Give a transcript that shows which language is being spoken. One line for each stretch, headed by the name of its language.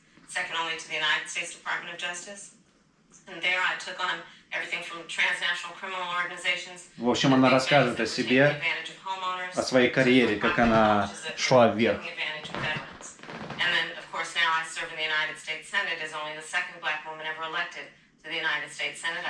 English: Second only to the United States Department of Justice. And there I took on everything from transnational criminal organizations.
Russian: В общем, она рассказывает о себе, о своей карьере, как она шла вверх.
English: I serve in the United States Senate, is only the second black woman ever elected to the United States Senate.